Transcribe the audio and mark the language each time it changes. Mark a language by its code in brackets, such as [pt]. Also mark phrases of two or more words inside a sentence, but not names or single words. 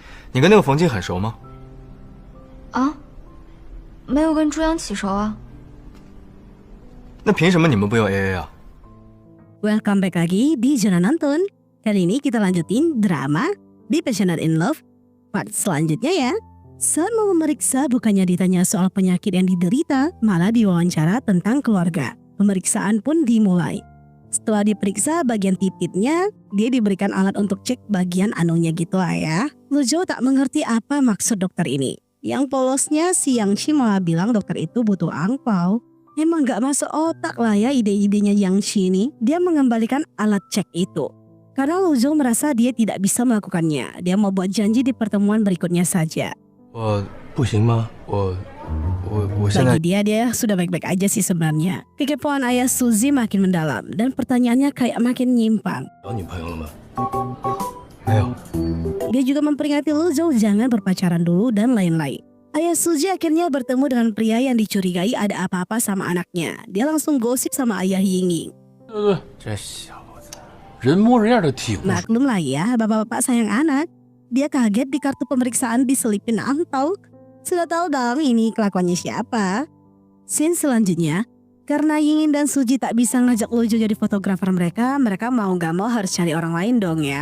[zh] 你跟那个冯静很熟吗？啊，没有跟朱阳起熟啊。那凭什么你们不用 AA 啊？ [en] Welcome back [id] lagi di Zona Nonton. Kali ini kita lanjutin drama di Passionate in Love part selanjutnya ya. Saat mau memeriksa bukannya ditanya soal penyakit yang diderita, malah diwawancara tentang keluarga. Pemeriksaan pun dimulai. Setelah diperiksa bagian titiknya, dia diberikan alat untuk cek bagian anunya gitu lah ya. Lujo tak mengerti apa maksud dokter ini. Yang polosnya si Yangshi malah bilang dokter itu butuh angpau. Emang gak masuk otak lah ya ide-idenya Yangshi ini. Dia mengembalikan alat cek itu. Karena Lujo merasa dia tidak bisa melakukannya. Dia mau buat janji di pertemuan berikutnya saja. [zh] 我不行吗？我现在 [id] Bagi dia sudah baik-baik aja sih sebenarnya. Kekepoan ayah Suzy makin mendalam dan pertanyaannya kayak makin nyimpang. [zh] 有女朋友了吗？没有。 [id] Dia juga memperingati Lujo jangan berpacaran dulu dan lain-lain. Ayah Suzy akhirnya bertemu dengan pria yang dicurigai ada apa-apa sama anaknya. Dia langsung gosip sama ayah Yingying. [zh] 这小子人模人样的挺。 [id] Maklum lah ya, bapak-bapak sayang anak. Dia kaget di kartu pemeriksaan diselipin angpau. Sudah tahu dong ini kelakuannya siapa. Scene selanjutnya, karena Yingin dan Suji tak bisa ngajak Lujo jadi fotografer mereka mau gak mau harus cari orang lain dong ya.